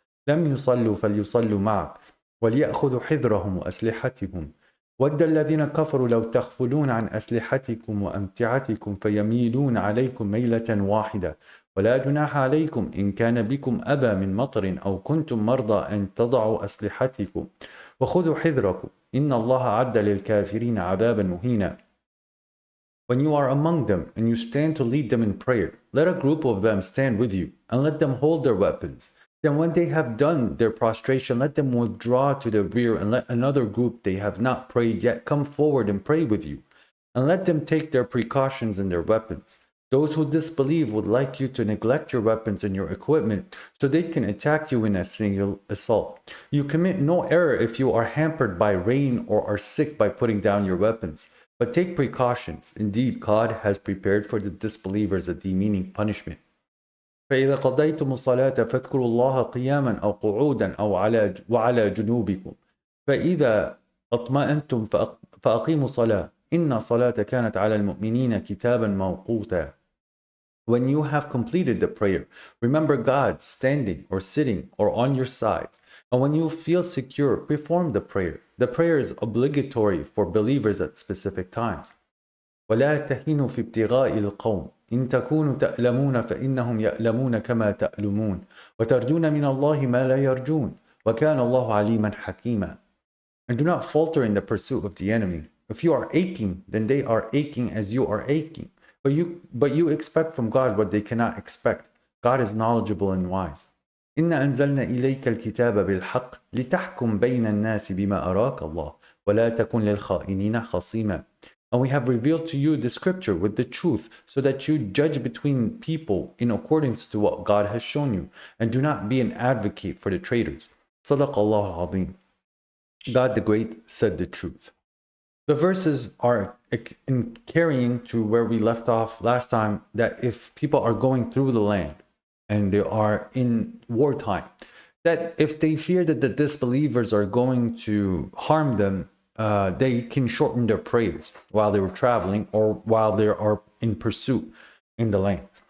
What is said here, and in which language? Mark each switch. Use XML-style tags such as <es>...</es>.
<ar>لَمْ يُصَلُّوا فَلْيُصَلُّوا مَعَكَ وليأخذوا حذرهم وأسلحتهم ود الذين كفروا لو تغفلون عن أسلحتكم وأمتعتكم فيميلون عليكم ميلة واحدة ولا جناح عليكم إن كان بكم أذى من مطر أو كنتم مرضى أن تضعوا أسلحتكم وخذوا حذركم إن الله أعد للكافرين عذابا مهينا.</ar> <en>When you are among them and you stand to lead them in prayer, let a group of them stand with you and let them hold their weapons. Then when they have done their prostration, let them withdraw to the rear and let another group they have not prayed yet come forward and pray with you. And let them take their precautions and their weapons. Those who disbelieve would like you to neglect your weapons and your equipment so they can attack you in a single assault. You commit no error if you are hampered by rain or are sick by putting down your weapons. But take precautions. Indeed, God has prepared for the disbelievers a demeaning punishment.</en> <ar>فإذا قضيتم الصلاة فاذكروا الله قياما أو قعودا أو وعلى جنوبكم فإذا اطمأنتم فأقيموا الصلاة إن الصلاة كانت على المؤمنين كتابا موقوتا.</ar> <en>When you have completed the prayer, remember God standing or sitting or on your sides. And when you feel secure, perform the prayer. The prayer is obligatory for believers at specific times.</en> <ar>ولا تهنوا في ابتغاء القوم إن تكونوا تألمون فإنهم يألمون كما تألمون وترجون من الله ما لا يرجون وكان الله عليما حكيما.</ar> <en>And do not falter in the pursuit of the enemy. If you are aching, then they are aching as you are aching. But you expect from God what they cannot expect. God is knowledgeable and wise.</en> <ar>إنا أنزلنا إليك الكتاب بالحق لتحكم بين الناس بما أراك الله ولا تكن للخائنين خصيما.</ar> <en>And we have revealed to you the scripture with the truth so that you judge between people in accordance to what God has shown you and do not be an advocate for the traitors. Sadaqallahu al-Azim. God the Great said the truth. The verses are in carrying to where we left off last time, that if people are going through the land and they are in wartime, that if they fear that the disbelievers are going to harm them, they can shorten their prayers while they were traveling or while they are in pursuit in the land.</en>